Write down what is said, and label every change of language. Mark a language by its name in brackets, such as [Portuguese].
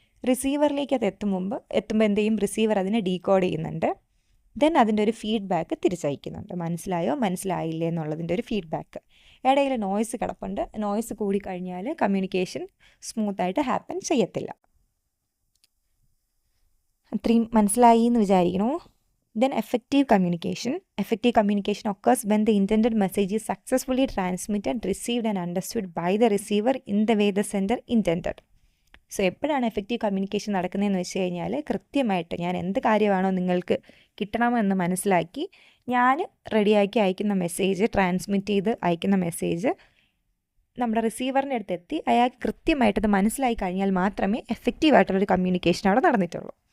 [Malayalam] റിസീവറിലേക്ക് അത് എത്തുമ്പോൾ എന്ത് ചെയ്യും? റിസീവർ അതിനെ ഡീകോഡ് ചെയ്യുന്നുണ്ട്. ദെൻ അതിൻ്റെ ഒരു ഫീഡ്ബാക്ക് തിരിച്ചയക്കുന്നുണ്ട്. മനസ്സിലായോ മനസ്സിലായില്ലേ എന്നുള്ളതിൻ്റെ ഒരു ഫീഡ്ബാക്ക്. ഇടയിൽ നോയ്സ് കിടപ്പുണ്ട്. നോയ്സ് കൂടിക്കഴിഞ്ഞാൽ കമ്മ്യൂണിക്കേഷൻ സ്മൂത്തായിട്ട് ഹാപ്പൻ ചെയ്യത്തില്ല. അത്രയും മനസ്സിലായി എന്ന് വിചാരിക്കണോ? [English] Then effective communication occurs when the intended message is successfully transmitted, received and understood by the receiver in the way the sender intended. [Malayalam] So എപ്പോഴാണ് എഫക്റ്റീവ് കമ്മ്യൂണിക്കേഷൻ നടക്കുന്നതെന്ന് വെച്ച് കഴിഞ്ഞാൽ, കൃത്യമായിട്ട് ഞാൻ എന്ത് കാര്യമാണോ നിങ്ങൾക്ക് കിട്ടണമെന്ന് മനസ്സിലാക്കി ഞാൻ റെഡിയാക്കി അയക്കുന്ന മെസ്സേജ്, ട്രാൻസ്മിറ്റ് ചെയ്ത് അയക്കുന്ന മെസ്സേജ് നമ്മുടെ റിസീവറിൻ്റെ അടുത്ത് എത്തി അയാൾക്ക് കൃത്യമായിട്ടത് മനസ്സിലായി കഴിഞ്ഞാൽ മാത്രമേ എഫക്റ്റീവായിട്ടുള്ളൊരു കമ്മ്യൂണിക്കേഷൻ അവിടെ നടന്നിട്ടുള്ളൂ.